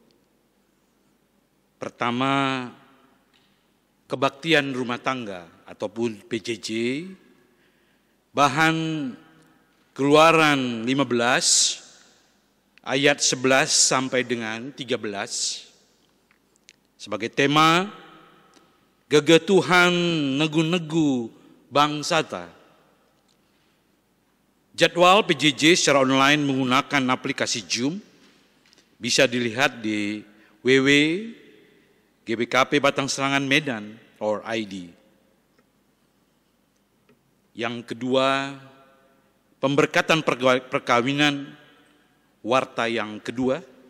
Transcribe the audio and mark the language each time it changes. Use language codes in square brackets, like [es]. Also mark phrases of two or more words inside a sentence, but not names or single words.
[id] Pertama, kebaktian rumah tangga ataupun PJJ, bahan Keluaran 15 ayat 11 sampai dengan 13. Sebagai tema, [btx] Gege Tuhan negu-negu bangsata. [id] Jadwal PJJ secara online menggunakan aplikasi Zoom bisa dilihat di www.gbkp Batang Serangan Medan or ID. Yang kedua, pemberkatan perkawinan warta yang kedua.